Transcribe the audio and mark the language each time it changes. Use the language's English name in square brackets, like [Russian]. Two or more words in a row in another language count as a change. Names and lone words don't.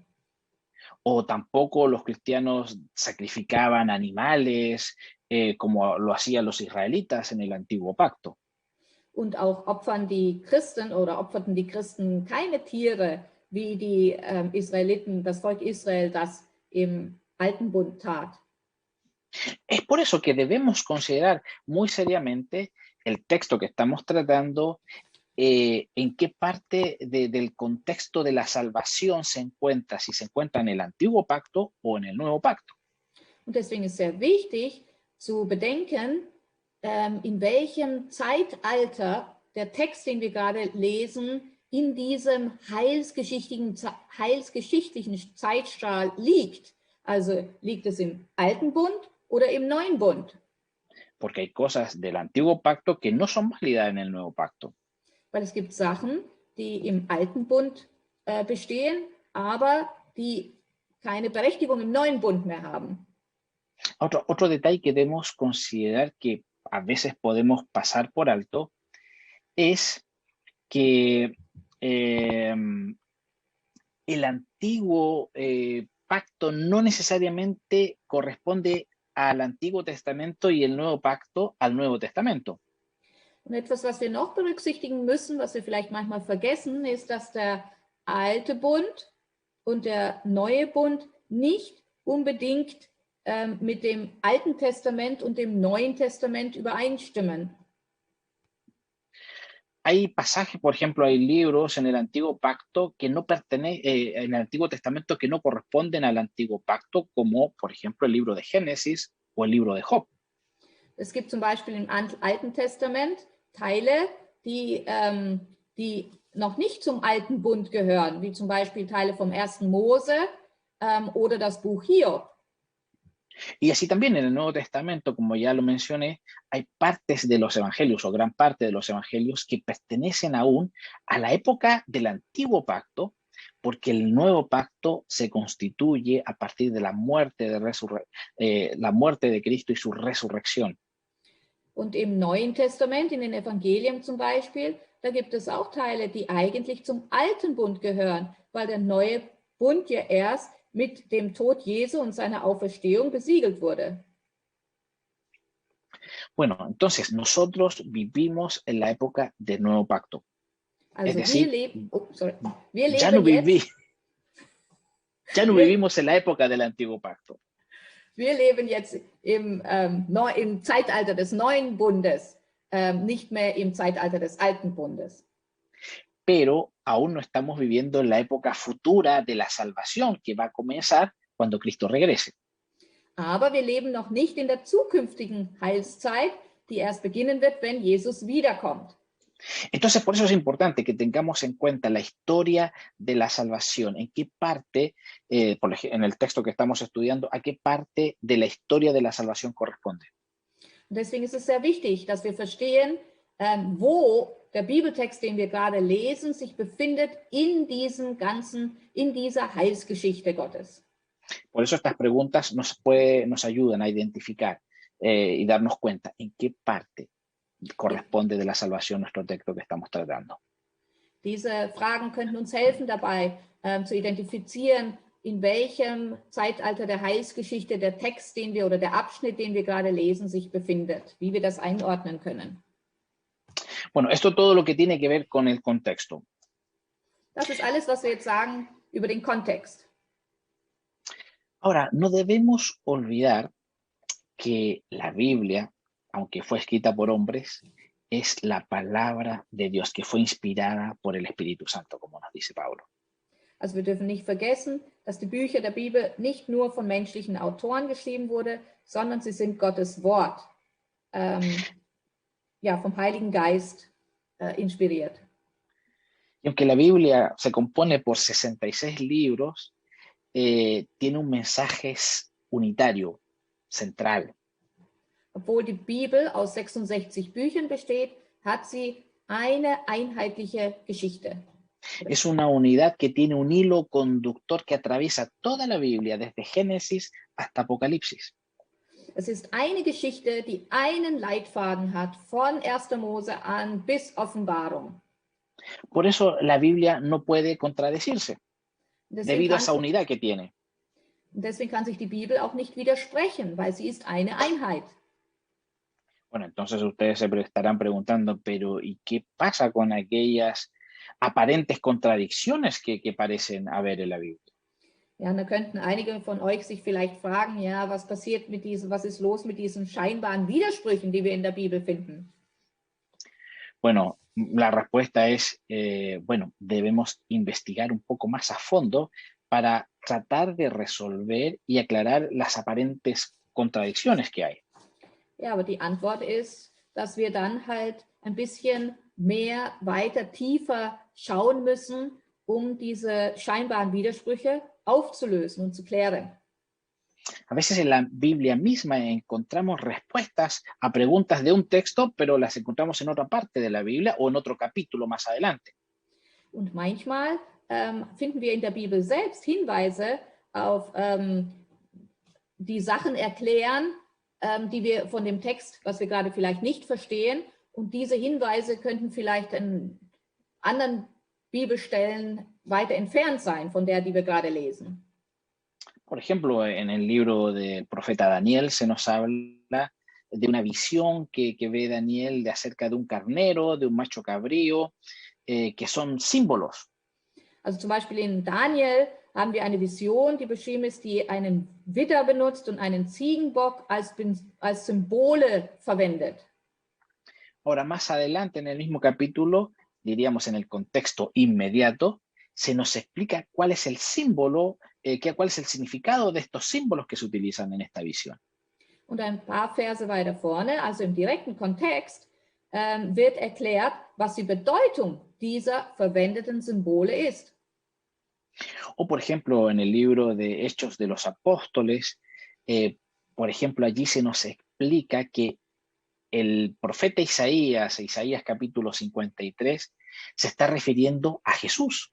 [Spanish] O tampoco los cristianos sacrificaban animales como lo hacían los israelitas en el antiguo pacto. [German] Und auch opferten die Christen keine Tiere, wie die Israeliten, das Volk Israel, das im Alten Bund tat. [Spanish] Es por eso que debemos considerar muy seriamente el texto que estamos tratando, en qué parte del contexto de la salvación se encuentra, si se encuentra en el antiguo pacto o en el nuevo pacto. [German] Und deswegen ist sehr wichtig zu bedenken, in welchem Zeitalter der Text, den wir gerade lesen, in diesem heilsgeschichtlichen Zeitstrahl liegt. Also liegt es im Alten Bund oder im Neuen Bund? [Spanish] Porque hay cosas del antiguo pacto que no son válidas en el nuevo pacto. [German] Weil es gibt Sachen, die im Alten Bund bestehen, aber die keine Berechtigung im Neuen Bund mehr haben. [Spanish] Otro detalle que debemos considerar que a veces podemos pasar por alto es que el antiguo pacto no necesariamente corresponde al Antiguo Testamento y el Nuevo Pacto al Nuevo Testamento. [German] Und etwas, was wir noch berücksichtigen müssen, was wir vielleicht manchmal vergessen, ist, dass der alte Bund und der neue Bund nicht unbedingt mit dem Alten Testament und dem Neuen Testament übereinstimmen. [Spanish] Hay pasajes, por ejemplo, hay libros en el Antiguo Pacto que no en el Antiguo Testamento que no corresponden al Antiguo Pacto, como por ejemplo el libro de Génesis o el libro de Job. [German] Es gibt zum Beispiel im Alten Testament Teile, die noch nicht zum Alten Bund gehören, wie zum Beispiel Teile vom 1. Mose oder das Buch Hiob. [Spanish] Y así también en el Nuevo Testamento, como ya lo mencioné, hay partes de los evangelios o gran parte de los evangelios que pertenecen aún a la época del Antiguo Pacto, porque el Nuevo Pacto se constituye a partir de la muerte de Cristo y su resurrección. [German] Und im Neuen Testament, in den Evangelien zum Beispiel, da gibt es auch Teile, die eigentlich zum Alten Bund gehören, weil der neue Bund ja erst mit dem Tod Jesu und seiner Auferstehung besiegelt wurde. [Spanish] Bueno, entonces nosotros vivimos en la época del Nuevo Pacto. [German] Also [Spanish] es decir, [German] wir leben [Spanish] ya no vivimos en la época del Antiguo Pacto. [German] Wir leben jetzt im Zeitalter des Neuen Bundes, nicht mehr im Zeitalter des Alten Bundes. [Spanish] Pero aún no estamos viviendo en la época futura de la salvación que va a comenzar cuando Cristo regrese. [German] Aber wir leben noch nicht in der zukünftigen Heilszeit, die erst beginnen wird, wenn Jesus wiederkommt. [Spanish] Entonces, por eso es importante que tengamos en cuenta la historia de la salvación, en qué parte, en el texto que estamos estudiando, a qué parte de la historia de la salvación corresponde. [German] Deswegen ist es sehr wichtig, dass wir verstehen, wo der Bibeltext, den wir gerade lesen, sich befindet in dieser Heilsgeschichte Gottes. [Spanish] Por eso estas preguntas nos ayudan a identificar y darnos cuenta en qué parte corresponde de la salvación nuestro texto que estamos tratando. [German] Diese Fragen könnten uns helfen dabei, zu identifizieren, in welchem Zeitalter der Heilsgeschichte der Text, oder der Abschnitt, den wir gerade lesen, sich befindet, wie wir das einordnen können. [Spanish] Bueno, esto todo lo que tiene que ver con el contexto. [German] Das ist alles, was wir jetzt sagen über den Kontext. [Spanish] Ahora, no debemos olvidar que la Biblia, aunque fue escrita por hombres, es la palabra de Dios, que fue inspirada por el Espíritu Santo, como nos dice Pablo. [German] Also wir dürfen nicht vergessen, dass die Bücher der Bibel nicht nur von menschlichen Autoren geschrieben wurden, sondern sie sind Gottes Wort. ja, vom Heiligen Geist inspiriert. [Spanish] Y aunque la Biblia se compone por 66 libros, tiene un mensaje unitario, central. [German] Obwohl die Bibel aus 66 Büchern besteht, hat sie eine einheitliche Geschichte. [Spanish] Es una unidad que tiene un hilo conductor que atraviesa toda la Biblia, desde Génesis hasta Apocalipsis. [German] Es ist eine Geschichte, die einen Leitfaden hat, von 1. Mose an bis Offenbarung. [Spanish] Por eso la Biblia no puede contradecirse, debido a esa unidad que tiene. [German] Deswegen kann sich die Bibel auch nicht widersprechen, weil sie ist eine Einheit. [Spanish] Bueno, entonces ustedes se estarán preguntando, pero ¿y qué pasa con aquellas aparentes contradicciones que parecen haber en la Biblia? [German] Ja, da könnten einige von euch sich vielleicht fragen, ja, was passiert mit diesen, was ist los mit diesen scheinbaren Widersprüchen, die wir in der Bibel finden? [Spanish] Bueno, la respuesta es, bueno, debemos investigar un poco más a fondo para tratar de resolver y aclarar las aparentes contradicciones que hay. [German] Ja, aber die Antwort ist, dass wir dann halt ein bisschen mehr, weiter, tiefer schauen müssen, um diese scheinbaren Widersprüche aufzulösen und zu klären. [Spanish] A veces en la Biblia misma encontramos respuestas a preguntas de un texto, pero las encontramos en otra parte de la Biblia o en otro capítulo más adelante. [German] Und manchmal finden wir in der Bibel selbst Hinweise auf die Sachen erklären, die wir von dem Text, was wir gerade vielleicht nicht verstehen. Und diese Hinweise könnten vielleicht in anderen Bibelstellen weiter entfernt sein von der, die wir gerade lesen. [Spanish] Por ejemplo, en el libro del profeta Daniel se nos habla de una visión que ve Daniel de acerca de un carnero, de un macho cabrío, que son símbolos. [German] Also zum Beispiel in Daniel haben wir eine Vision, die beschrieben ist, die einen Widder benutzt und einen Ziegenbock als Symbole verwendet. [Spanish] Ahora, más adelante en el mismo capítulo, diríamos en el contexto inmediato, se nos explica cuál es el símbolo, cuál es el significado de estos símbolos que se utilizan en esta visión. [German] Und ein paar Verse weiter vorne, also im direkten Kontext, wird erklärt, was die Bedeutung dieser verwendeten Symbole ist. [Spanish] O por ejemplo, en el libro de Hechos de los Apóstoles, por ejemplo, allí se nos explica que el profeta Isaías, Isaías capítulo 53, se está refiriendo a Jesús.